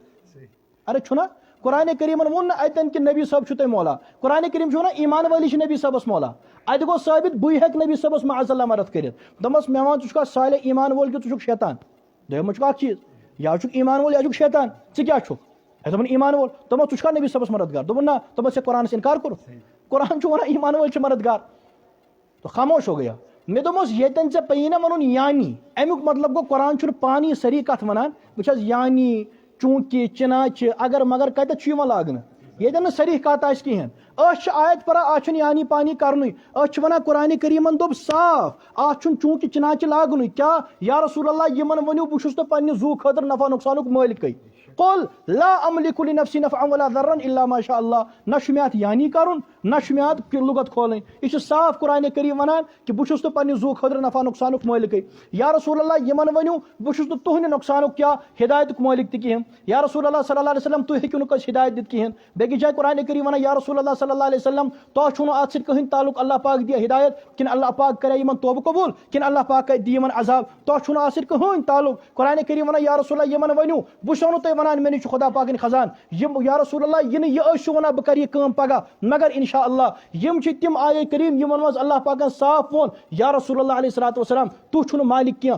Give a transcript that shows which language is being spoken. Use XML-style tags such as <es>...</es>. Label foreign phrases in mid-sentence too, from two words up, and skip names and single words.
<ks>ارے چھُنہ قرآن کریمن ووٚن نہٕ اتٮ۪ن کہِ نبی صٲب چھُ تۄہہِ مولا، قرآن کریم چھُ ونان ایمان وٲلی چھِ نبی صٲبس مولا. اتہِ گوٚو ثٲبت بٕے ہٮ۪کہٕ نبی صٲبس</ks> <ar>معاذ اللہ</ar> <ks>مدد کٔرِتھ. دوٚپمس مےٚ ون ژٕ چھُکھا صالح ایمان وول کہِ ژٕ چھُکھ شیطان. دوٚیِم چھُکھ اکھ چیٖز، یا چھُکھ ایمان وول یا چھُکھ شیطان، ژٕ کیٛاہ چھُکھ؟ اَسہِ دوٚپُن ایمان وول. دوٚپمس ژٕ چھُکھا نبی صٲبس مددگار؟ دوٚپُن نہ. دوٚپمس ژےٚ قرآنس انکار کوٚرُتھ، قرآن چھُ ونان ایمان وٲلۍ چھِ مددگار.</ks> <ur>تو خاموش ہو گیا.</ur> <ks>مےٚ دوٚپمس ییٚتٮ۪ن ژےٚ پیی نہ ونُن یعنی، امیُک مطلب گوٚو قرآن چھُنہٕ پانہٕ یہِ صحیح کتھ ونان وٕچھ حظ یعنی چوٗنٛکہِ چِناچہِ اگر مگر کتٮ۪تھ چھُ یِوان لاگنہٕ، ییٚتٮ۪ن نہٕ صحیح کتھ آسہِ کِہینۍ. أسۍ چھِ آیت پران اتھ چھُنہٕ یعنی پانی کرنُے، أسۍ چھِ ونان قرآن کریمن دوٚپ صاف اتھ چھُنہٕ چوٗنٛکہِ چِناچہِ لاگنُے. کیٛاہ</ks> <ar>یا رسول اللہ</ar> <ks>یِمن ؤنِو بہٕ چھُس نہٕ پننہِ زوٗ خٲطرٕ نفع نۄقصانُک مٲلکٕے.</ks> <ar>قل لا املک لنفسی نفعا ولا ضرا الا ما شاء اللہ.</ar> <ks>نہ چھُ مےٚ اتھ یعنی کرُن نہ چھُ مےٚ اتھ لُغت کھولٕنۍ، یہِ چھُ صاف قرآن کریم ونان کہِ بہٕ چھُس نہٕ پننہِ زوٗ خٲطرٕ نفع نۄقصانُک مٲلکٕے.</ks> <ar>یا رسول اللہ</ar> <ks>یِمن ؤنِو بہٕ چھُس نہٕ تُہنٛدِ نۄقصانُک کیٛاہ ہدایتُک مٲلک تہِ کِہینۍ.</ks> <ar>یا رسول اللہ صلی اللہ علیہ وسلم</ar> <ks>تُہۍ ہیٚکِو نہٕ کٲنٛسہِ ہدایت دِتھ کِہینۍ. بیٚکِس جایہِ قرآن کریم ونان</ks> <ar>یا رسول اللہ صلی اللہ علیہ وسلم</ar> <ks>تۄہہِ چھُو نہٕ اتھ سۭتۍ کٕہٕنۍ تعلق اللہ پاک دِیا ہدایت کِنہٕ اللہ پاک کرے یِمن توبہٕ قبوٗل کِنہٕ اللہ پاک دِ یِمن عذاب، تۄہہِ چھُو نہٕ اتھ سۭتۍ کٕہٕنۍ تعلق. قرآن کریم ونان</ks> <ar>یا رسول اللہ</ar> <ks>یِمن ؤنِو بہٕ چھُسو نہٕ تۄہہِ ونان مےٚ نِش چھُ خدا پاکٕنۍ خزان. یِم</ks> <ar>یا رسول اللہ</ar> <ks>یہِ نہٕ یہِ ٲسِو ونان بہٕ کرٕ یہِ کٲم پگاہ مگر</ks> <ar>انشاء اللہ.</ar> <ks>یِم چھِ تِم آیے کریم یِمن منٛز اللہ پاکن صاف ووٚن</ks> <ar>یا رسول اللہ علیہ الصلوۃ والسلام</ar> <ks>تُہۍ چھُو نہٕ مالک کینٛہہ.</ks>